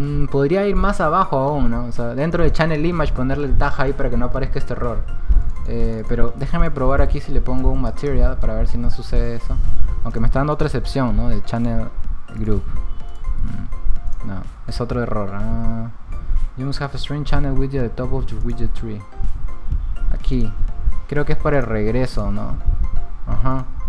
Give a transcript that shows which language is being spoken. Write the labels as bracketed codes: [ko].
[es] Podría ir más abajo aún, ¿no? O sea, dentro de channel image ponerle el tag ahí para que no aparezca este error. Pero déjame probar aquí si le pongo un material para ver si no sucede eso. Aunque me está dando otra excepción, ¿no? Del channel group. No, es otro error. [en] You must have a string channel widget at the top of your widget tree. [es] Aquí. Creo que es para el regreso, ¿no? Ajá.